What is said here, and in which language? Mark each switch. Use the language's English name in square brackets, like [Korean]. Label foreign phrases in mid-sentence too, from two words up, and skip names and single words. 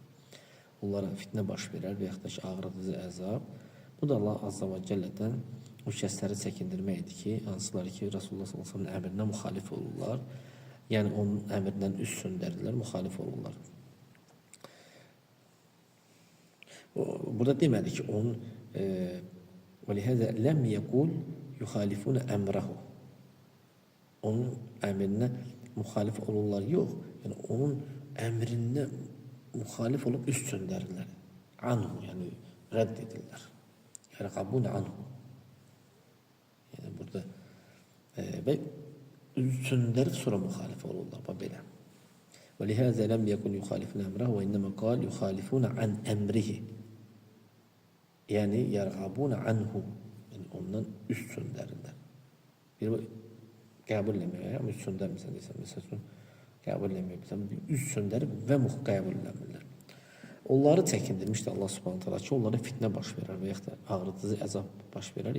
[Azerbaijani] Onlara fitnə baş verər və yaxud da ki, ağrıdıcı əzab. Bu da Allah [Arabic] عز وجل [Azerbaijani] o kəsləri çəkindirməkdir ki, hansılar ki, Rasulullah [Arabic] صلى الله عليه وسلم [Azerbaijani] əmrinə müxalif olurlar. Yəni onun əmrindən üst söndərirlər, müxalif olurlar. Burada demədi ki, onun [Arabic] وَلِهَذَا لَمْ يَقُولْ يُخَالِفُونَ əmrəhu. [Azerbaijani] Onun əmrinə müxalif olurlar, yox. Yəni onun əmrinə müxalif olub üst söndərirlər. Anhu, yəni rədd edirlər. [Arabic] يرغبون عنه. [Azerbaijani] Yəni burada və üst söndərib sonra müxalif olurlar. Belə. [Arabic] وَلِهَذَا لَمْ يَقُلْ يُخَالِفُونَ əmrəhu وَاِنَّمَا قَالْ يُخَالِفُونَ عَنْ əmrihi. يعني يرغبون عنه. [Azerbaijani] Yəni ondan üst söndərirlər. Bir qəbul eləmək, amma üst söndərmirsən deyirsən, məsələn, qəbul eləmək, üst söndərib və qəbul eləmirlər. Onları çəkindirmişdi Allah [Arabic] سبحانه تعالى [Azerbaijani] ki, onlara fitnə baş verər və yaxud da ağrıdıcı əzab baş verər.